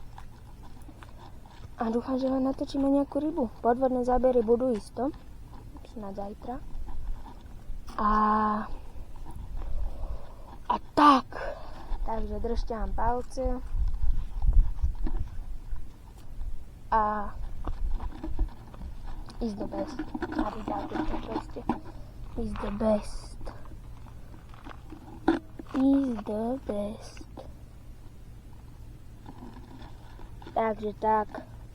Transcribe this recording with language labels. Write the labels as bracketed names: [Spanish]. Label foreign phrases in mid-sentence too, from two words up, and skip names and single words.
[Slovak] A dúfam, že vám natočíme nejakú rybu. Podvodné zábery budú isto. Snad zajtra. A tak. Takže držte vám palce. A [English] is the best. [Slovak] Aby dáte to proste. [English] Is the best. Is the best. [Slovak] Takže tak.